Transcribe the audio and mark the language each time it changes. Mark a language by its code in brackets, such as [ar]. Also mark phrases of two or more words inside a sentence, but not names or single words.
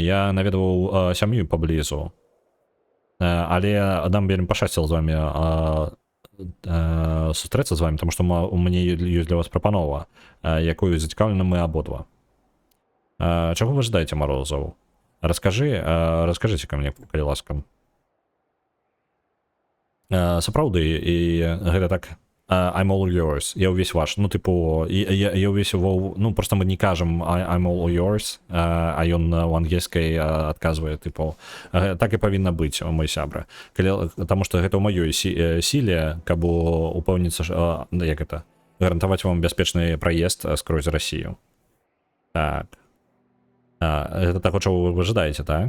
[be] Я наведваў сям'ю паблізу, але нам вельмі пашчасціла з вамі сустрэцца з вами, тому што у мяне ёсць для вас прапанова, якую зацікаўлены мы абодва. Чаго вы жадаеце, Морозаў? Раскажыце ка мне, калі ласка. Сапраўды, і гэта так, [en] I'm all yours, [be] я ўвесь ваш, ну, типу, я ўвесь, ну, просто мы не кажам [en] I'm all yours, [be] а ён у ангельскай адказвае, типу, так і павінна быць, мой сябра. Таму што гэта ў маёй сіле, каб упэўніцца, як гэта, гарантаваць вам бяспечны праезд скрозь Расію. Так. Гэта таго, чаго вы жадаеце, так?